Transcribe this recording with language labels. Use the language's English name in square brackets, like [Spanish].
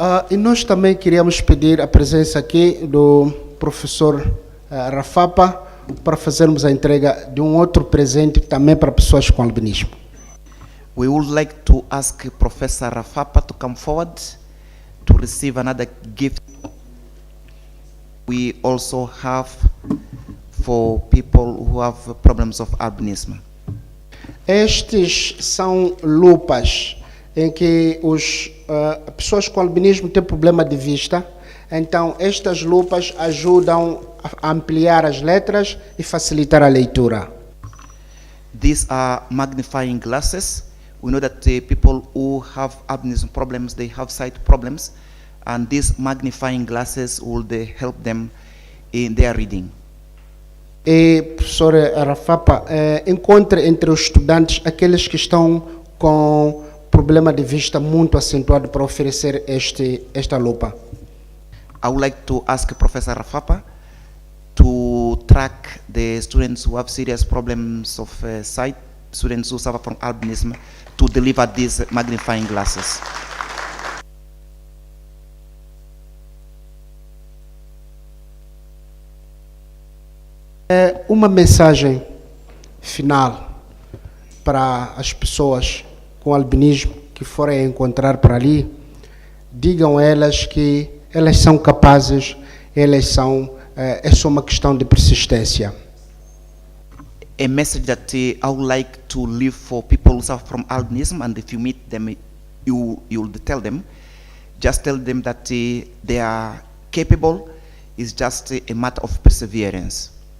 [Portuguese] E nós também queríamos pedir a presença aqui do professor Rafapa para fazermos a entrega de outro presente também para pessoas com albinismo. [English] We would like to ask Professor Rafapa to come forward to receive another gift we also have for people who have problems of albinism. [Portuguese] Estes são lupas em que pessoas com albinismo têm problema de vista. Então, estas lupas ajudam a ampliar as letras e facilitar a leitura. [English] These are magnifying glasses. We know that people who have albinism problems, they have sight problems, and these magnifying glasses will help them in their reading. [Portuguese] E, professor Rafapa, encontre entre os estudantes aqueles que estão com problema de vista muito acentuado para oferecer esta lupa. [English] I would like to ask Professor Rafapa to track the students who have serious problems of sight, students who suffer from albinism, to deliver these magnifying glasses. [Portuguese] Uma mensagem final para as pessoas com albinismo que forem encontrar por ali, digam a elas que elas são capazes, elas são, é só uma questão de persistência. [English] A message that I would like to leave for people who suffer from albinism, and if you meet them, you'll tell them, just tell them that they are capable. It's just a matter of perseverance.